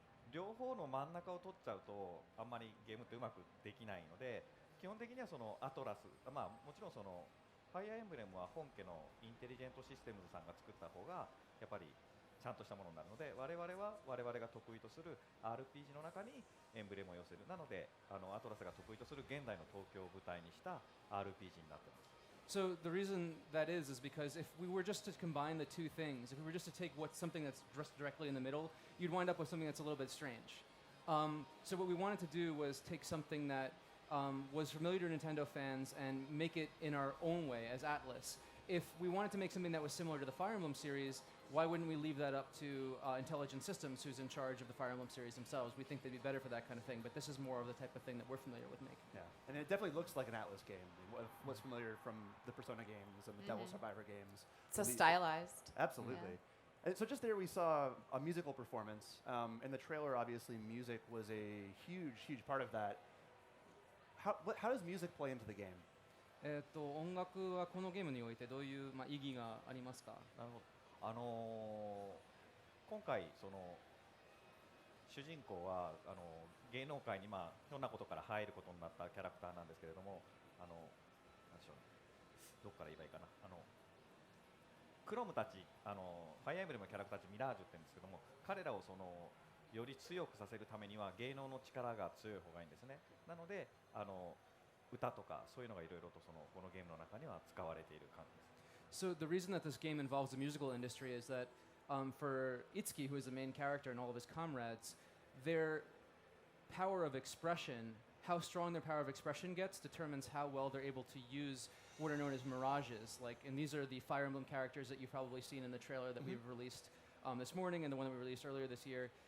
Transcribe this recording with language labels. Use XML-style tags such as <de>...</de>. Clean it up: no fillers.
<ja>両方の真ん中を取っちゃうとあんまりゲームってうまくできないので、基本的にはそのアトラス、まあもちろんそのファイアーエンブレムは本家のインテリジェントシステムズさんが作った方がやっぱりちゃんとしたものになるので、我々が得意とする RPG の中にエンブレムを寄せる。なのでアトラスが得意とする現代の東京を舞台にした RPG になっています。</ja> <en>So the reason that is because if we were just to combine the two things, if we were just to take something that's just directly in the middle, you'd wind up with something that's a little bit strange. So what we wanted to do was take something that was familiar to Nintendo fans and make it in our own way as Atlus. If we wanted to make something that was similar to the Fire Emblem series, why wouldn't we leave that up to Intelligent Systems, who's in charge of the Fire Emblem series themselves? We think they'd be better for that kind of thing, but this is more of the type of thing that we're familiar with making. Yeah, and it definitely looks like an Atlus game. What's familiar from the Persona games and the Devil Survivor games. So stylized. Absolutely. Yeah. And so just there we saw a musical performance. In the trailer, obviously, music was a huge part of that. How does music play into the game?</en> <ja>音楽はこのゲームにおいてどういう、意義がありますか？なるほど。今回その主人公は芸能界にひょんなことから入ることになったキャラクターなんですけれども、なんでしょうね、どこから言えばいいかな。クロムたち、ファイアーエンブレムのキャラクターたちミラージュって言うんですけども、彼らをより強くさせるためには芸能の力が強い方がいいんですね。なので歌とかそういうのがいろいろとこのゲームの中には使われている感じです。</ja> <en>So the reason that this game involves the musical industry is that for Itsuki, who is the main character, and all of his comrades, their power of expression, how strong their power of expression gets, determines how well they're able to use what are known as mirages. And these are the Fire Emblem characters that you've probably seen in the trailer that we've released this morning and the one that we released earlier this year.</en>